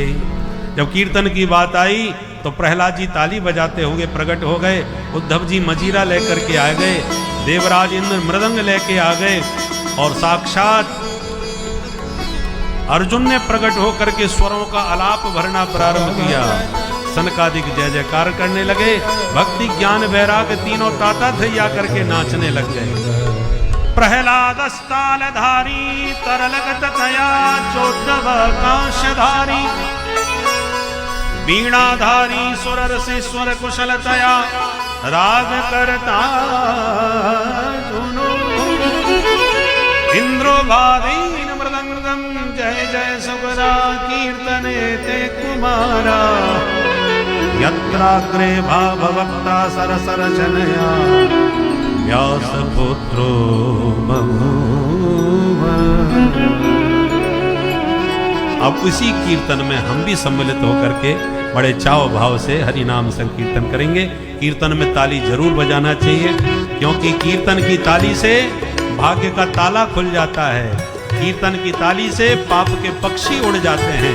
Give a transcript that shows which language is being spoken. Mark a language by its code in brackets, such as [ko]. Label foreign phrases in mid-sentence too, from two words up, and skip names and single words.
[hi] जब कीर्तन की बात आई तो प्रहलाद जी ताली बजाते हुए प्रकट हो गए, उद्धव जी मजीरा लेकर के आ गए, देवराज इंद्र मृदंग लेके आ गए और साक्षात अर्जुन ने प्रकट होकर के स्वरों का आलाप भरना प्रारंभ किया। सनकादिक जय जयकार करने लगे। भक्ति ज्ञान वैराग तीनों ताता थैया करके नाचने लग गए। [sa] प्रहलाद स्थालधारी तरलगत थया चोद्धव कांशधारी वीणाधारी सुरर से स्वर कुशलतया राग करता सुनो इंद्रो भादीन मृदंगम जय जय सुगरा कीर्तने ते कुमारा यत्राग्रे भाववक्ता सरसर जनया व्यास पुत्रो बभूव। [hi] अब इसी कीर्तन में हम भी सम्मिलित होकर के बड़े चाव भाव से हरि नाम संकीर्तन करेंगे। कीर्तन में ताली जरूर बजाना चाहिए, क्योंकि कीर्तन की ताली से भाग्य का ताला खुल जाता है। कीर्तन की ताली से पाप के पक्षी उड़ जाते हैं।